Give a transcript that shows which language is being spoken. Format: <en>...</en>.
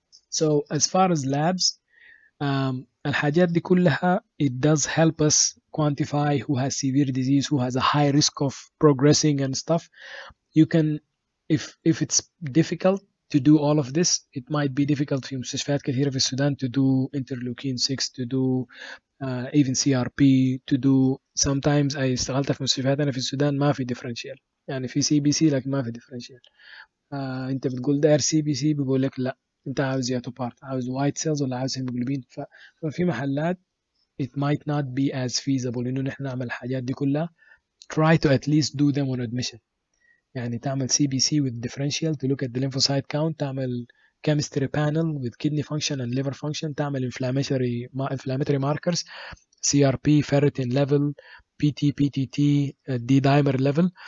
<en>So as far as labs,</en> <ar>الحاجات دي كلها</ar> <en>it does help us quantify who has severe disease, who has a high risk of progressing and stuff. You can, if it's difficult to do all of this, it might be difficult</en> <ar>في مستشفيات كثيرة في السودان</ar> <en>to do interleukin 6, to do even CRP, to do sometimes.</en> <ar>I اشتغلت في مستشفيات أنا في السودان ما في differential, يعني في CBC لكن ما في differential. أنت بتقول داير CBC بيقول لك لا انت عاوز ياتو بارت, عاوز وايت سيلز ولا عاوز هيموجلوبين. ففي محلات</ar> <en>it might not be as feasible</en> <ar>انه نحن نعمل الحاجات دي كلها.</ar> <en>Try to at least do them on admission. يعني تعمل CBC with differential to look at the lymphocyte count, تعمل chemistry panel with kidney function and liver function, تعمل inflammatory markers, CRP, ferritin level, PT, PTT, D-dimer level.</en>